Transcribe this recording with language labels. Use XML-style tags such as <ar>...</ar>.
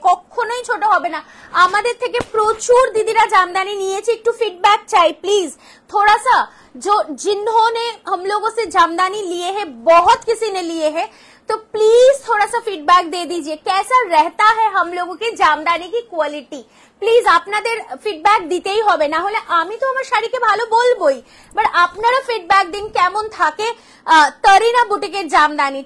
<bn>কখনোই ছোট হবে না। আমাদের থেকে প্রচুর দিদিরা জামদানি নিয়েছে, একটু ফিডব্যাক চাই প্লিজ।</bn> <hi>थोड़ा सा जो जिन्होंने हम लोगों से जामदानी लिए हैं, बहुत किसी ने लिए हैं, तो प्लीज थोड़ा सा फीडबैक दे दीजिए, कैसा रहता है हम लोगों के জামদানি की क्वालिटी।</hi> <bn>প্লিজ আপনাদের ফিডব্যাক দিতেই হবে, না হলে আমি তো আমার শাড়িকে ভালো বলবোই, বাট আপনারা ফিডব্যাক দিন কেমন থাকে তরিনা বুটিকের জামদানি।</bn>